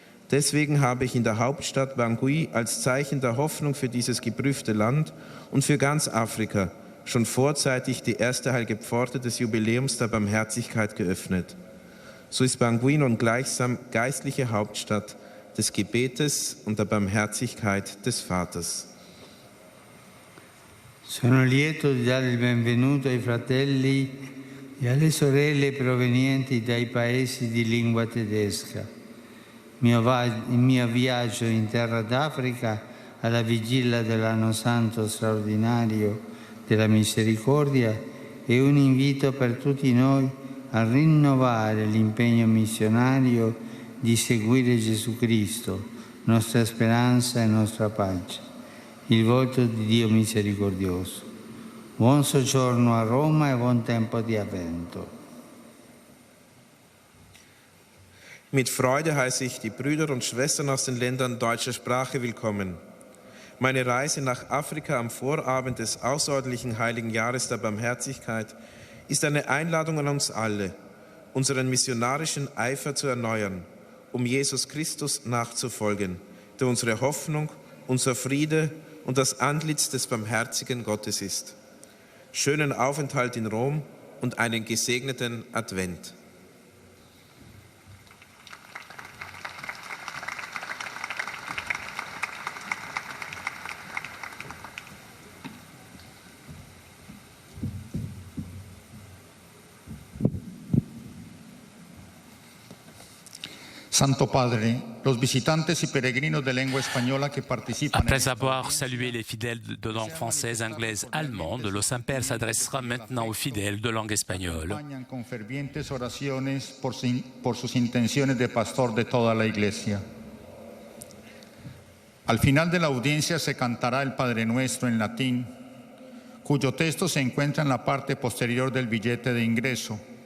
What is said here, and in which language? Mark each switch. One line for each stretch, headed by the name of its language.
German: Deswegen habe ich in der Hauptstadt Bangui als Zeichen der Hoffnung für dieses geprüfte Land und für ganz Afrika schon vorzeitig die erste heilige Pforte des Jubiläums der Barmherzigkeit geöffnet. So ist Bangui nun gleichsam geistliche Hauptstadt des Gebetes und der Barmherzigkeit des Vaters.
Italian: Sono lieto di dare il benvenuto ai fratelli e alle sorelle provenienti dai paesi di lingua tedesca. Il mio viaggio in terra d'Africa alla vigilia dell'anno santo straordinario della misericordia e un invito per tutti noi a rinnovare l'impegno missionario di seguire Gesù Cristo, nostra speranza e nostra pace. Il volto di Dio misericordioso. Buon soggiorno a Roma e buon tempo di Avvento.
German: Mit Freude heiße ich die Brüder und Schwestern aus den Ländern deutscher Sprache willkommen. Meine Reise nach Afrika am Vorabend des außerordentlichen Heiligen Jahres der Barmherzigkeit ist eine Einladung an uns alle, unseren missionarischen Eifer zu erneuern, um Jesus Christus nachzufolgen, der unsere Hoffnung, unser Friede und das Antlitz des barmherzigen Gottes ist. Schönen Aufenthalt in Rom und einen gesegneten Advent.
Spanish: Santo Padre, los visitantes y peregrinos de lengua española que participan.
French: Après avoir salué les fidèles de langue française, anglaise, allemande, le Saint-Père s'adressera maintenant aux fidèles de langue espagnole.
Spanish: Con fervientes oraciones por sus intenciones de pastor de toda la Iglesia. Al final de la audiencia se cantará el Padre Nuestro en latín, cuyo texto se encuentra en la parte posterior del billete de ingreso.